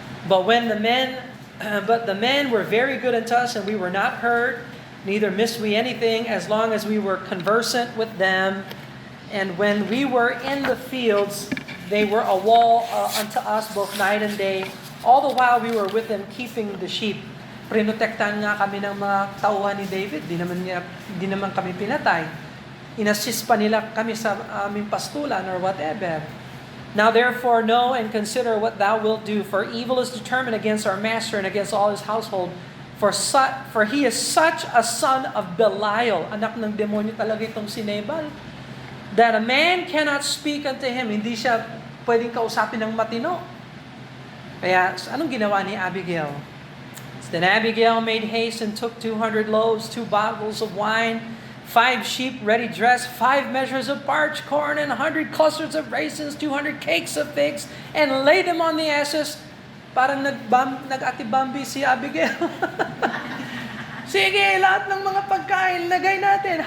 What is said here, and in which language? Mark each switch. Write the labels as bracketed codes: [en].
[en] But the men were very good unto us, and we were not hurt, neither missed we anything, as long as we were conversant with them. And when we were in the fields, they were a wall unto us both night and day. All the while we were with them keeping the sheep. [tl] Prinotektahan nga kami ng mga tauhan ni David. Di naman kami pinatay. Inassist pa nila kami sa aming pastulan [en] or whatever. Now therefore know and consider what thou wilt do, for evil is determined against our master and against all his household. For he is such a son of Belial. [tl] Anak ng demonyo talaga itong si Nabal. [en] That a man cannot speak unto him. [tl] Hindi siya pwedeng kausapin ng matino. Kaya anong ginawa ni Abigail? [en] Then Abigail made haste and took 200 loaves, 2 bottles of wine, 5 sheep ready dressed, 5 measures of parched corn, and 100 clusters of raisins, 200 cakes of figs, and laid them on the asses. [tl] Parang nag-atibambi si Abigail. Sige, lahat ng mga pagkain, lagay natin.